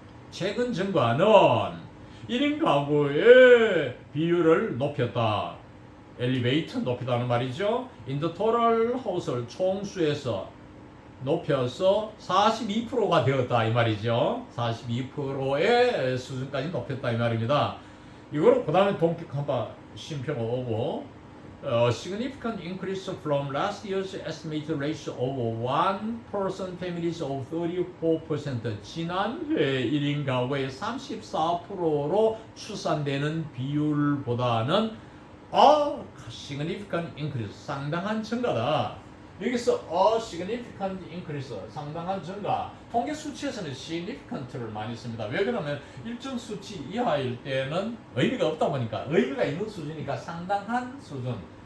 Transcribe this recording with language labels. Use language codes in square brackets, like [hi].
[ko] 최근 증가는 1인 가구의 비율을 높였다. 엘리베이터 높이다는 말이죠. [en] In the total household, [ko] 총수에서 높여서 42%가 되었다 이 말이죠. 42%의 수준까지 높였다 이 말입니다. 이거로 그 다음에 동격 한번 쉼표가 오고 [en] significant increase from last year's estimated ratio of one-person families of 34%. [ko] 지난해 1인 가구의 34%로 추산되는 비율보다는 [en] significant increase, [ko] 상당한 증가다. 여기서 [en] significant increase, [ko] 상당한 증가. 통계 수치에서는 significant를 많이 씁니다. 왜 그러면 일정 수치 이하일 때는 의미가 없다 보니까, 의미가 있는 수준이니까 상당한 수준.